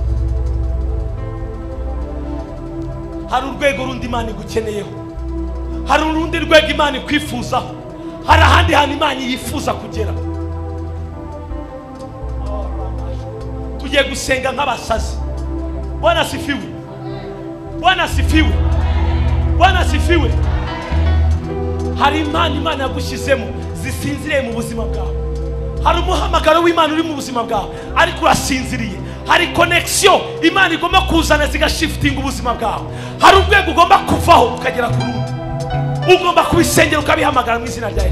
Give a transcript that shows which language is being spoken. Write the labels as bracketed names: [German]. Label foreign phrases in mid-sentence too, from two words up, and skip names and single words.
[Kinyarwanda] Hari urwego rundi Imana igukeneyeho, hari urundi rwego Imana ikwifuzaho, hari ahandi hantu Imana yifuza kugera. Tugiye gusenga nk'abasazi. [Swahili] Bwana asifiwe, Bwana asifiwe, Bwana asifiwe. [Kinyarwanda] Hari Imana yagushyizemo zisinziriye mu buzima bwawe. Hari umuhamagaro w'Imana uri mu buzima bwawe ariko urasinziriye. Hari connection Imana igomba kuzana zigashiftinga ubuzima bwawe. Hari urwego ugomba kuvaho ukagera ku rundi. Ugomba kubisengera ukabihamagara mu izina rya Yesu.